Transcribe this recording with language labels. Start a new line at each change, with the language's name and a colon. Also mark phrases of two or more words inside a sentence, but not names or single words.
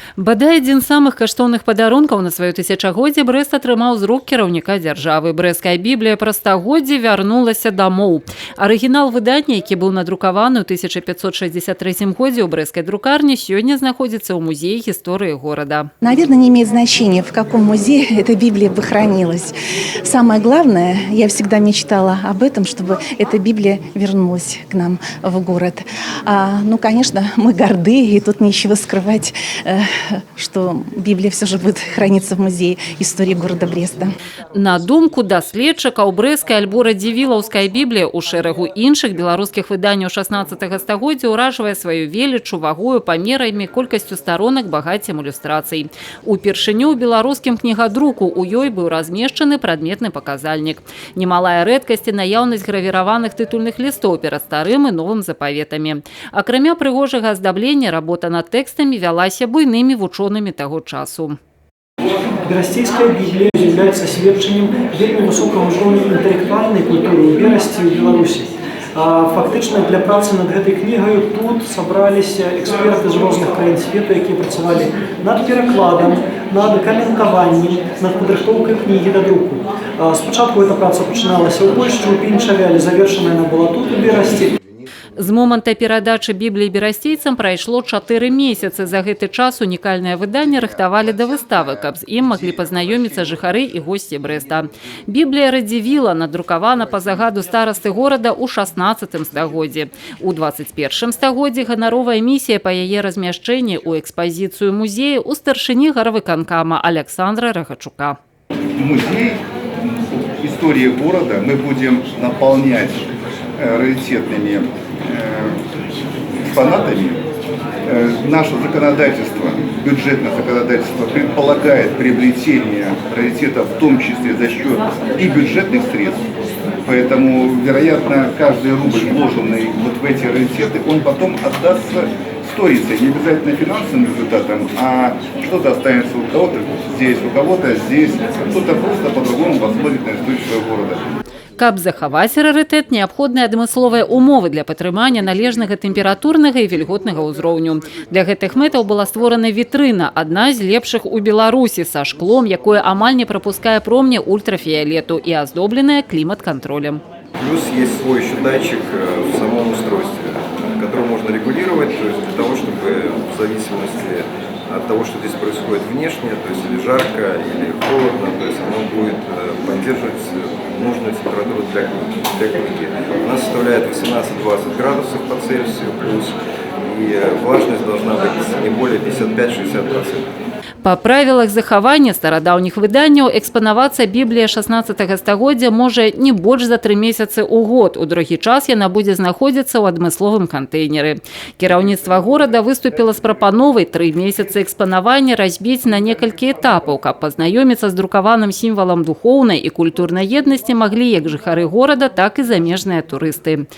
Belarusian: Бадай адзін з самых каштоўных падарункаў на сваё тысячагоддзе Брэст атрымаў з рук кіраўніка дзяржавы. Брэсцкая біблія пра стагоддзе вярнулася дамоў. Арыгінал выдання, які быў надрукаваны ў 1563 годзе ў брэсцкай друкарні, сёння знаходзіцца ў музеі гісторыі горада.
Russian: Наверное, не имеет значения, в каком музее эта Библия бы хранилась. Самое главное, я всегда мечтала об этом, чтобы эта Библия вернулась к нам в город. Конечно, мы горды, и тут нечего скрывать, что Библия все же будет храниться в музее истории города Бреста.
Belarusian: На думку даследчыка, у брэсцкай альбо радзівілаўскай біблія ў шэрагу іншых беларускіх выданняў 16 стагоддзя ўражвае сваю велічу, вагою, памерамі, колькасцю старонак, багаццем ілюстрацый. Упершыню ў беларускім кнігадруку у ёй быў размешчаны прадметны паказальнік. Немалая рэдкасць і наяўнасць гравіраваных тытульных лістоў перад старым і новым запаветамі. Акрамя прыгожага аздаблення, работа над тэкстамі вялася буйнымі вучонымі таго часу.
Russian: Берасцейская Библия является
Belarusian: сведчаннем вельмі
Russian: высокого уровня интеллектуальной культуры в Берасці и Беларуси.
Belarusian: Фактично для працы над
Russian: этой книгой тут собрались эксперты из разных
Belarusian: краін свету, які працавали над перакладом, над каментаваннем, над падрыхтоўкай книги до друку. Спачатку эта праца пачыналася ў Польшчы, у Пінчаве, але завершана она была тут у Берасці. З момента перадачы бібліі берасцейцам прайшло 4 месяцы. За гэты час унікальнае выданне рыхтавалі да выставы, каб з ім маглі пазнаёміцца жыхары і госці Брэста. Біблія радзівіла надрукавана па загаду старасты горада ў 16 стагоддзі. У 21 стагоддзі ганаровая місія па яе размяшчэнні ў экспазіцыю музея у старшыні гарвыканкама Александра Рагачука.
Russian: Музей истории города мы будем наполнять раритетными экспонатами. Наше законодательство, бюджетное законодательство предполагает приобретение раритетов в том числе за счет и бюджетных средств. Поэтому, вероятно, каждый рубль, вложенный вот в эти раритеты, он потом отдастся сторице, не обязательно финансовым результатом, а что-то останется у кого-то здесь, кто-то просто по-другому посмотрит на историю своего города.
Belarusian: Каб захаваць рарытэт, неабходныя адмысловыя умовы для падтрымання належнага тэмпературнага і вільготнага ўзроўню. Для гэтых мэтаў была створана вітрына, адна з лепшых у Беларусі, са шклом, якое амаль не прапускае промні ультрафіолету і аздобленае клімат-кантролем.
Russian: Плюс есть свой еще датчик в самом устройстве, который можно регулировать, то есть для того, чтобы в зависимости от того, что здесь происходит внешне, то есть или жарко, или холодно, то есть оно будет поддерживать нужную температуру для книги. Она составляет 18-20 градусов по Цельсию плюс, и влажность должна быть не более 55-60%.
Belarusian: Па правілах захавання старадаўніх выданняў экспанавацца біблія 16 стагоддзя можа не больш за 3 месяцы ў год. У другі час яна будзе знаходзіцца ў адмысловым кантэйнеры. Кіраўніцтва горада выступіла з прапановай 3 месяцы экспанавання разбіць на некалькі этапаў, каб пазнаёміцца з друкаваным сімвалам духоўнай і культурнай еднасці маглі як жыхары горада, так і замежныя турысты.